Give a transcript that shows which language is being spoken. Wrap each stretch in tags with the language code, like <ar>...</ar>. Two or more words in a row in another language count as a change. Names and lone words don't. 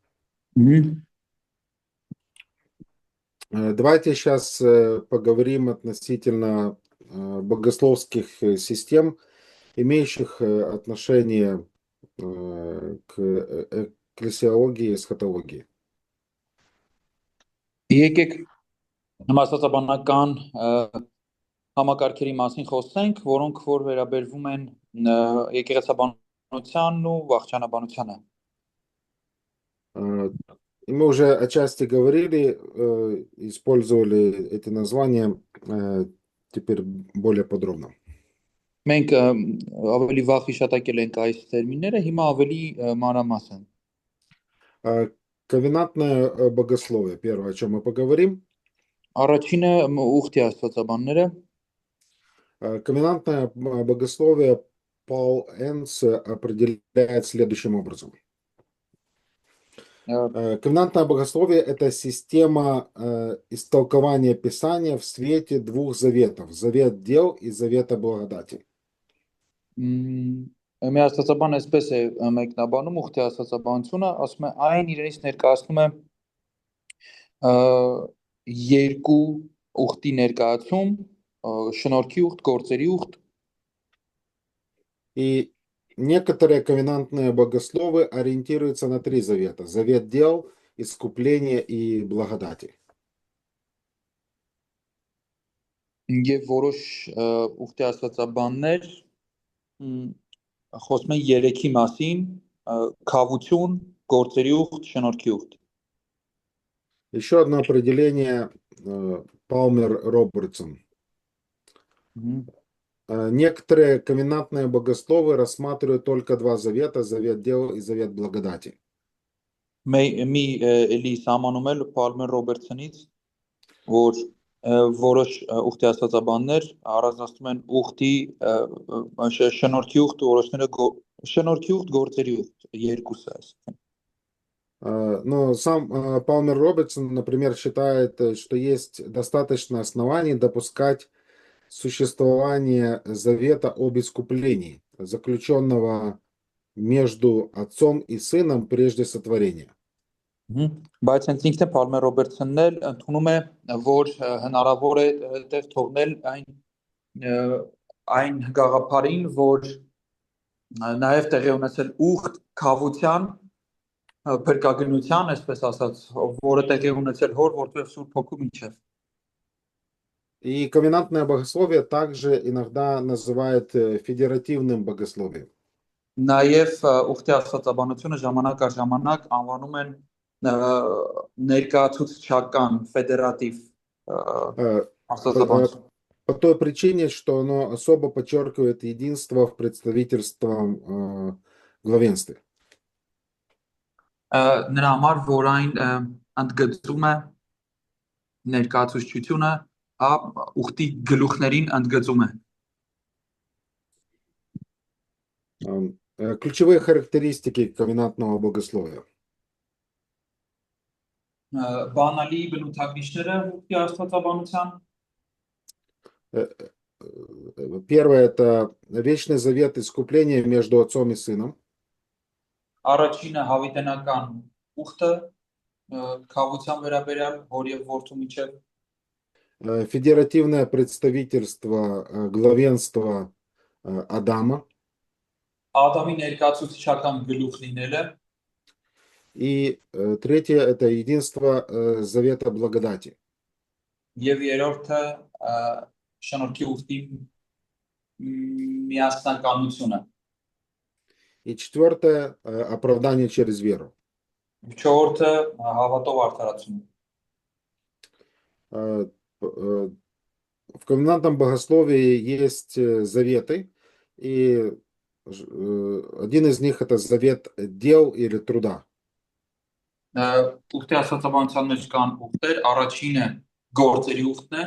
<ru>Мгм. Давайте сейчас поговорим относительно богословских систем, имеющих отношение к экклесиологии и эсхатологии.</ru> <hy>Եկեք համաստացաբանական համակարգերի մասին խոսենք, որոնք որ վերաբերվում են եկեղեցաբանությանն ու վախճանաբանությանը։</hy> <ru>И мы уже отчасти говорили, использовали эти названия, теперь более подробно.</ru> <hy>Մենք ավելի վաղ հիշատակել ենք այս տերմինները, հիմա ավելի մանրամասն։</hy> <ru>Ковенантное богословие, первое, о чем мы поговорим.</ru> <hy>Առաջինը ուխտի աստվածաբանները,</hy> <ru>Ковенантное богословие Пол Энс определяет следующим образом. Ковенантное богословие – это система истолкования Писания в свете двух заветов – завет дел и завета благодати.</ru> <hy>մի աստվածաբան այսպես է մեկնաբանում ուխտի աստվածաբանությունը, ասում է այն իրենից ներկայացնում է երկու ուխտի ներկայացում, շնորհքի ուխտ, գործերի ուխտ,</hy> <ru>И некоторые ковенантные богословы ориентируются на три завета – завет дел, искупления и благодати.</ru> <hy>Եվ որոշ ուխտի աստվածաբաններ խոսում են երեքի մասին, քավություն, գործերի ուխտ, շնորհքի ուխտ։</hy> <ru>Еще одно определение Палмер Робертсон. Некоторые ковенантные богословы рассматривают только два завета – завет дел и завет благодати.</ru> <hy>Մի էլի սահմանում էլ Պալմեր Ռոբերտսոնից, որ որոշ ուխտի աստվածաբաններ առանձնացնում են ուխտի շնորհքի ուխտ, որոշները շնորհքի ուխտ, գործերի ուխտ, երկուսը այսինքն։</hy> <ru>Но сам Палмер Робертсон, например, считает, что есть достаточно оснований допускать существование завета об искуплении, заключенного между отцом и сыном прежде сотворения.</ru> <hy>Բայց հենց ինքն է Պալմեր Ռոբերտսոնն էլ ընդունում է, որ հնարավոր է այդտեղ թողնել այն գաղափարին, որ նաև տեղի ունեցել ուխտ քավության, փրկագնության, այսպես ասած, որը տեղի ունեցել հոր, որտեղ Սուրբ Հոգու միջև։</hy> <ru>И ковенантное богословие также иногда называют федеративным богословием.</ru> <hy>Նաև ուխտի աստվածաբանությունը ժամանակ առ ժամանակ անվանում են ներկայացուցչական ֆեդերատիվ աստվածաբանություն։</hy> <ru>По той причине, что оно особо подчеркивает единство в представительством главенстве.</ru> <hy>Նրա համար, որ այն ընդգծում է ներկայացուցչությունը, ուխտի գլուխներին ընդգծում է։</hy> <ru>Ключевые характеристики ковенантного богословия.</ru> <hy>Բանալի բնութագրիչները ուխտի աստվածաբանության։</hy> <ru>Первое – это вечный завет искупления между отцом и сыном.</ru> <hy>Առաջինը հավիտենական ուխտը քավության վերաբերյալ հոր եւ որդու միջև։</hy> <ru>Федеративное представительство главенства Адама.</ru> <hy>Ադամի ներկայացուցչական գլուխ լինելը։</hy> <ru>И третье – это единство завета благодати.</ru> <hy>Եվ երրորդը շնորհքի ուխտի միասնականությունը։</hy> <ru>И четвертое – оправдание через веру.</ru> <hy>Չորրորդը հավատով արդարացումը։</hy> <ru>В ковенантном богословии есть заветы, и один из них – это завет дел или труда.</ru> <hy>Ուխտի աստվածաբանության մեջ կան ուխտեր, առաջինը գործերի ուխտն է։</hy>